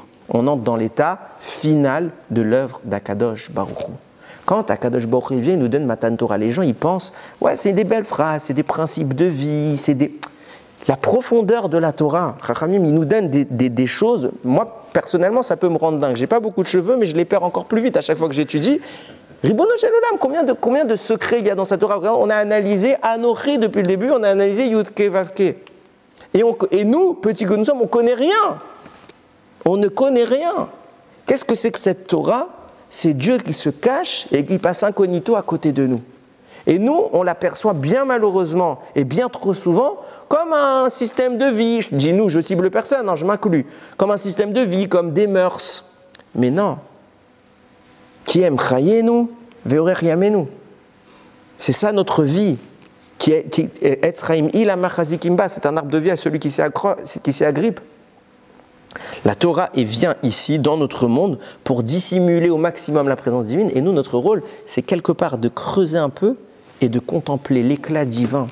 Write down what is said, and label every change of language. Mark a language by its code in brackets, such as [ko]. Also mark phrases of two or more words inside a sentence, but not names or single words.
[fr] On entre dans l'état final de l'œuvre d'Akadosh Baruch Hu. Quand Akadosh Baruch Hu vient, il nous donne Matan Torah, les gens ils pensent, ouais, c'est des belles phrases, c'est des principes de vie, la profondeur de la Torah. Chachamim, il nous donne des choses. Moi, personnellement, ça peut me rendre dingue. J'ai pas beaucoup de cheveux, mais je les perds encore plus vite à chaque fois que j'étudie. [he] רבונו של עולם, [fr] combien de secrets il y a dans cette Torah? On a analysé Anochi depuis le début, on a analysé [he] יוד קי ואו קי. [fr] Et nous, petits que nous sommes, on connaît rien. On ne connaît rien. Qu'est-ce que c'est que cette Torah? C'est Dieu qui se cache et qui passe incognito à côté de nous. Et nous, on l'aperçoit bien malheureusement et bien trop souvent comme un système de vie. Je dis nous, je cible personne, je m'inclus. Comme un système de vie, comme des mœurs. Mais non. [he] כי הם חיינו ואורך ימינו. [fr] C'est ça notre vie. C'est un arbre de vie à celui qui s'y agrippe. La Torah vient ici, dans notre monde, pour dissimuler au maximum la présence divine. Et nous, notre rôle, c'est quelque part de creuser un peu et de contempler l'éclat divin.